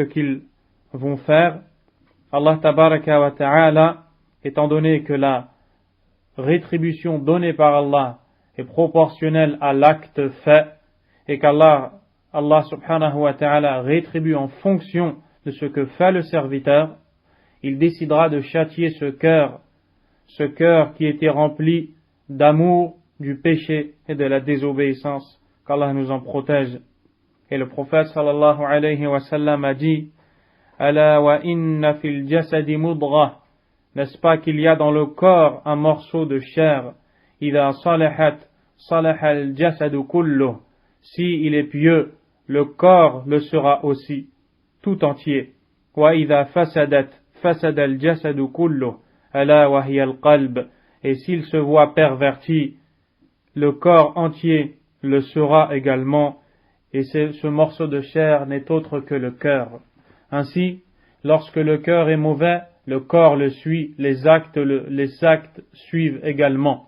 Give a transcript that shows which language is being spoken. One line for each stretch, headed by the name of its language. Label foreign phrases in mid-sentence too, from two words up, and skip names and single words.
French: qu'ils vont faire, Allah
Arabic: تبارك وتعالى,
French: étant donné que la rétribution donnée par Allah est proportionnelle à l'acte fait, et qu'Allah
Arabic: سبحانه وتعالى
French: rétribue en fonction de ce que fait le serviteur, il décidera de châtier ce cœur qui était rempli d'amour du péché et de la désobéissance. Qu'Allah nous en protège. Et le prophète
Arabic: صلى الله عليه وسلم
French: a dit:
Arabic: ألا وإن في الجسد مضغة,
French: n'est-ce pas qu'il y a dans le corps un morceau de chair?
Arabic: إذا صلحت صلح الجسد كله,
French: si il est pieux, le corps le sera aussi tout entier.
Arabic: وإذا فسدت فسد الجسد كله، ألا وهي القلب,
French: et s'il se voit perverti, le corps entier le sera également, et ce morceau de chair n'est autre que le cœur. Ainsi, lorsque le cœur est mauvais, le corps le suit, les actes suivent également.